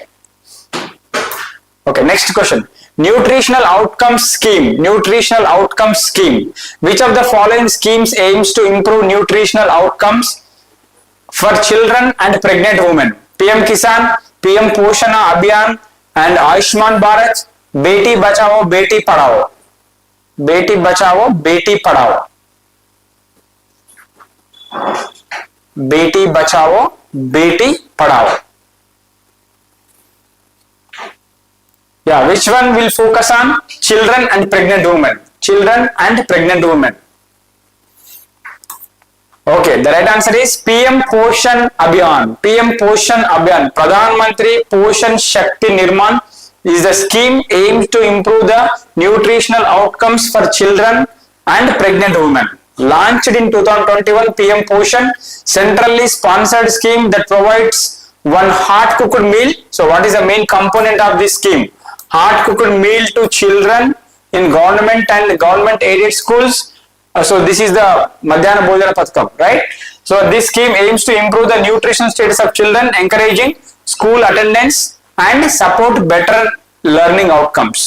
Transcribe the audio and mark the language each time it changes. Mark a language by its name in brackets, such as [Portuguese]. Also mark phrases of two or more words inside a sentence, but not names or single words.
[English] Okay, next question. Nutritional outcomes scheme. Nutritional outcomes scheme. Which of the following schemes aims to improve nutritional outcomes for children and pregnant women? PM Kisan, PM Poshana Abhiyan, and Ayushman Bharat, Beti Bachao, Beti Padhao. Beti Bachao, Beti Padhao. Beti Bachao, Beti Padhao. Yeah, which one will focus on children and pregnant women? Children and pregnant women. Okay, the right answer is PM Poshan Abhiyan. PM Poshan Abhiyan. Pradhan Mantri Poshan Shakti Nirman is the scheme aimed to improve the nutritional outcomes for children and pregnant women. launched in 2021 PM Poshan, centrally sponsored scheme that provides one hard-cooked meal. So what is the main component of this scheme? Hard-cooked meal to children in government and government-aided schools. So this is the Madhyana Bhojana Pathakam, right? So this scheme aims to improve the nutritional status of children, encouraging school attendance and support better learning outcomes.